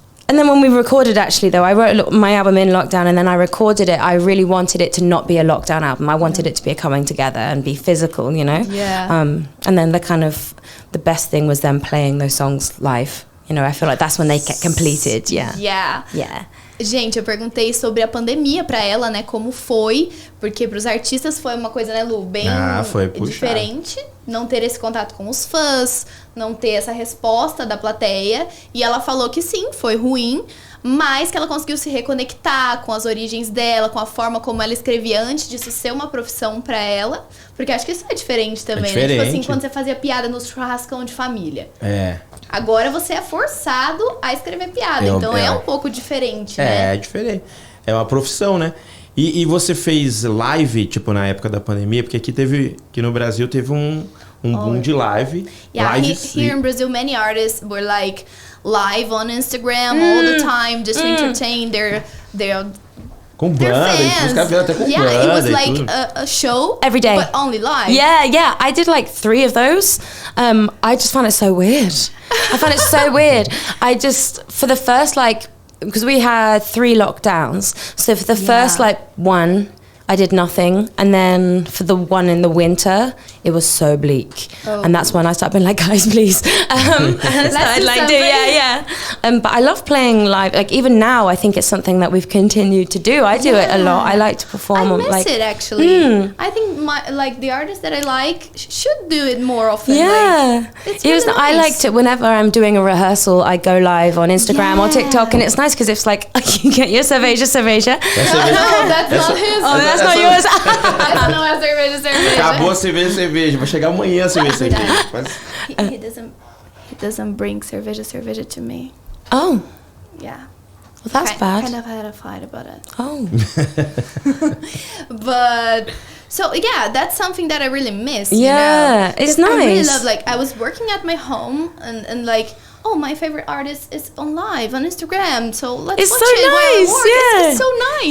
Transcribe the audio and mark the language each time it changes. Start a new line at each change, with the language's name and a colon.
English: And then when we recorded, actually, though, I wrote my album in lockdown and then I recorded it. I really wanted it to not be a lockdown album. I wanted it to be a coming together and be physical, Yeah. And then the best thing was them playing those songs live. I feel like that's when they get completed. Yeah.
Portuguese: Gente, eu perguntei sobre a pandemia pra ela, né? Como foi, porque pros artistas foi uma coisa, né, Lu? Bem diferente. Não ter esse contato com os fãs, não ter essa resposta da plateia. E ela falou que sim, foi ruim, mas que ela conseguiu se reconectar com as origens dela, com a forma como ela escrevia antes disso ser uma profissão pra ela. Porque acho que isso é diferente também, né? Tipo assim, quando você fazia piada no churrascão de família. Agora você é forçado a escrever piada, então é um pouco diferente, né? É diferente. É uma profissão, né? E você fez live, tipo, na época da pandemia? Porque aqui no Brasil teve um boom de live.
English: Yeah, here in Brazil, many artists were like live on Instagram all the time, just to entertain their
Portuguese: com banda, os caras até com banda.
English: It was like a show every day, but only live. Yeah. I did like 3 of those. I just found it so weird. I found it so weird. For the first because we had 3 lockdowns, so for the first one, I did nothing, and then for the one in the winter, it was so bleak, and that's when I started being like, guys, please. And I started but I love playing live. Like even now, I think it's something that we've continued to do. I do it a lot. I like to perform. I miss it actually. I think the artists that I like should do it more often. Yeah, it's really nice. I liked it whenever I'm doing a rehearsal. I go live on Instagram or TikTok, and it's nice because it's like you get your cerveja. No, that's not his. Oh, that's not yours.
Portuguese: Essa não é cerveja. Acabou a cerveja. Vai chegar amanhã a cerveja.
English: He doesn't bring cerveja to me. Oh. Yeah. Well, that's bad. Kind of had a fight about it. Oh. But... So, yeah, that's something that I really miss, Yeah, it's nice. I really love, I was working at my home and my favorite artist is on live on Instagram, so let's watch it while I work.